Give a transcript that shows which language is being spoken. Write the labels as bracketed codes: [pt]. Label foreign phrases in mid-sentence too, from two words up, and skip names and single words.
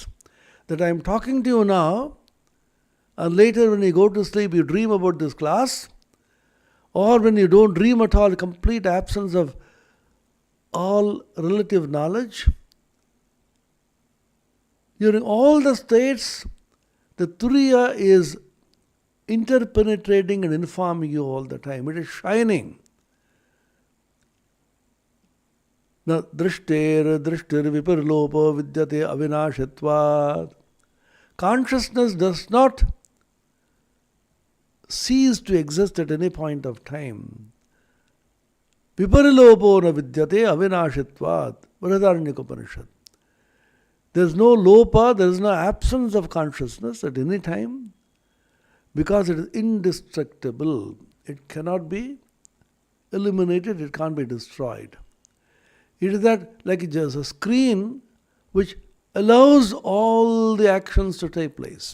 [en] That I am talking to you now, and later when you go to sleep, you dream about this class, or when you don't dream at all, complete absence of all relative knowledge. During all the states, the Turiya is interpenetrating and informing you all the time. It is shining. [sa] न दृष्टेः विपरिलोपः विद्यते अविनाशित्वात्. [en] Consciousness does not cease to exist at any point of time. [sa] विपरिलोपो न विद्यते अविनाशित्वात्. [en] Brihadaranyaka Upanishad. There is no lopa, there is no absence of consciousness at any time because it is indestructible. It cannot be eliminated, it can't be destroyed. It is that like just a screen which allows all the actions to take place.